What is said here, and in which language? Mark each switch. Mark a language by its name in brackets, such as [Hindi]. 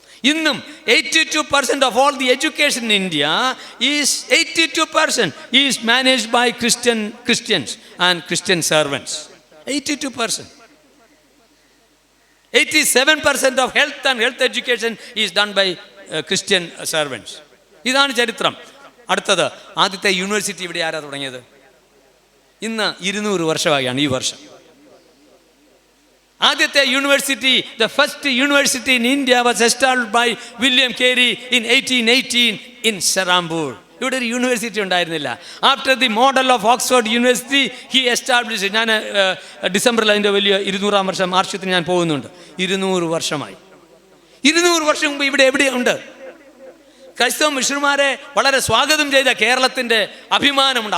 [Malayalam] ഇന്നും [English] 82% of all the education in India is 82% is managed by Christians and Christian servants. 82%. 87% of health and health education is done by Christian servants. [Malayalam] ഇതാണ് ചരിത്രം. അടുത്തത്, ആദ്യത്തെ university ഇവിടെ ആരാ തുടങ്ങിയത്? ഇന്ന് 200 വർഷമായാണ് ഈ വർഷം. ആദ്യത്തെ university, [English] the first university in India was established by William Carey in 1818 in Serampore. [Malayalam] ഇവിടെ ഒരു യൂണിവേഴ്സിറ്റി ഉണ്ടായിരുന്നില്ല. [English] After the model of Oxford university he establish. [Malayalam] ഞാൻ ഡിസംബറിൽ അതിൻ്റെ വലിയ 200-ാം വർഷം വാർഷികത്തിന് ഞാൻ പോകുന്നുണ്ട്. 200 വർഷമായി. 200 വർഷം മുമ്പ് ഇവിടെ എവിടെയുണ്ട്? ക്രൈസ്തവ മിഷണറിമാരെ വളരെ സ്വാഗതം ചെയ്ത കേരളത്തിൻ്റെ അഭിമാനമുണ്ട്.